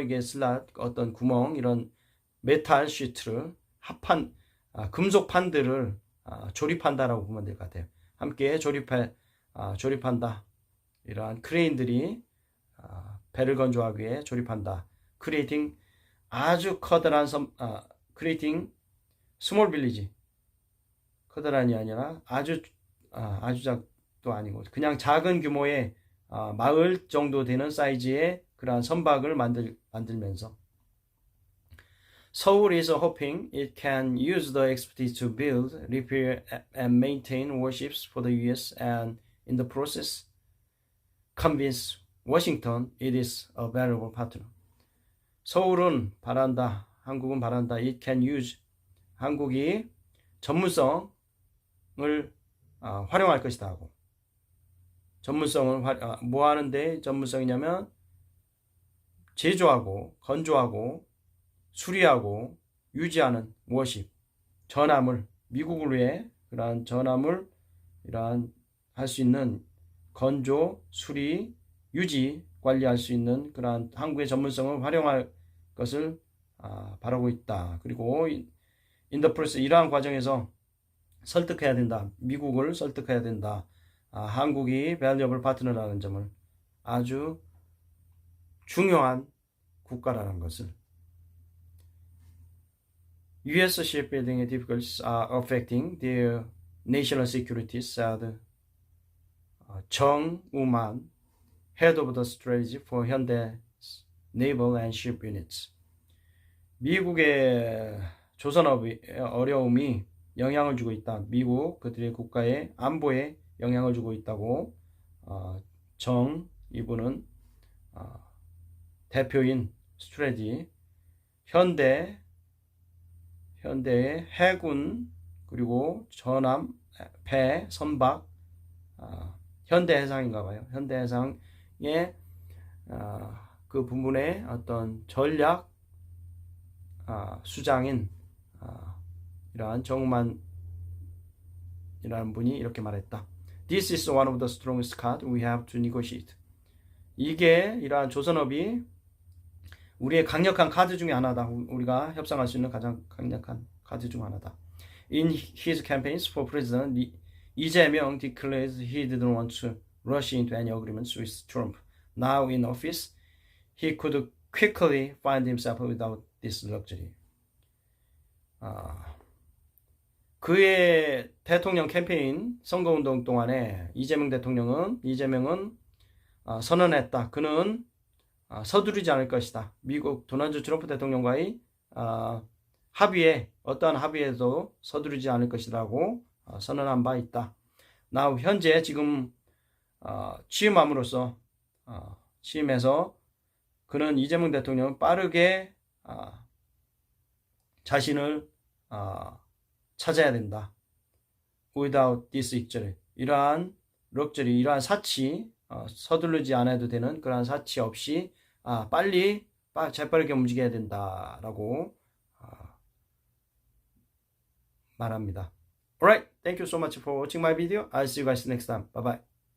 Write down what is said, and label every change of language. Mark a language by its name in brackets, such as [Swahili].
[Korean] 이게 슬랏, 어떤 구멍, 이런 메탈 시트를 금속 판들을 조립한다라고 보면 될 것 같아요. 함께 조립한다. 이러한 크레인들이 배를 건조하기 위해 조립한다. [English] creating 아주 커다란 creating small village. [Korean] 커다란이 아니라 아주 작도 아니고 그냥 작은 규모의 마을 정도 되는 사이즈의 그러한 선박을 만들면서 [English] Seoul is hoping it can use the expertise to build, repair, and maintain warships for the U.S. and in the process convince Washington it is a valuable partner. [Korean] 서울은 바란다, 한국은 바란다. [English] It can use, [Korean] 한국이 전문성을 활용할 것이다 하고, 전문성을 뭐 하는데 전문성이냐면 제조하고 건조하고 수리하고 유지하는 워십, 전함을, 미국을 위해 그러한 전함을 할 수 있는 건조, 수리, 유지, 관리할 수 있는 그러한 한국의 전문성을 활용할 것을 바라고 있다. 그리고 [English] in the process, [Korean] 이러한 과정에서 설득해야 된다. 미국을 설득해야 된다. 한국이 [English] valuable partner [Korean] 라는 점을, 아주 중요한 국가라는 것을. [English] U.S. shipbuilding difficulties are affecting their national security, said 정우만, head of the strategy for Hyundai's naval and ship units. [Korean] 미국의 조선업의 어려움이 영향을 주고 있다. 미국 그들의 국가의 안보에 영향을 주고 있다고 이분은 대표인 스트레지, 현대의 해군, 그리고 전함, 배, 선박, 현대해상인가 봐요. 현대해상의 그 부분의 어떤 전략 수장인 이러한 정만이라는 분이 이렇게 말했다. [English] This is one of the strongest cards we have to negotiate. [Korean] 이게 이러한 조선업이 우리의 강력한 카드 중에 하나다. 우리가 협상할 수 있는 가장 강력한 카드 중 하나다. [English] In his campaigns for president, 이재명 declares he didn't want to rush into any agreements with Trump. Now in office, he could quickly find himself without this luxury. [Korean] 그의 대통령 캠페인 선거운동 동안에 이재명은 선언했다. 그는 서두르지 않을 것이다. 미국 도널드 트럼프 대통령과의 합의에 어떠한 합의에도 서두르지 않을 것이라고 선언한 바 있다. Now 현재 지금 취임함으로써 취임해서 그는 이재명 대통령은 빠르게 자신을 찾아야 된다. [English] Without this luxury. [Korean] 이러한 럭저리, 이러한 사치, 서두르지 않아도 되는 그러한 사치 없이 빨리 재빠르게 움직여야 된다라고 말합니다. [English] Alright, thank you so much for watching my video. I'll see you guys next time. Bye bye.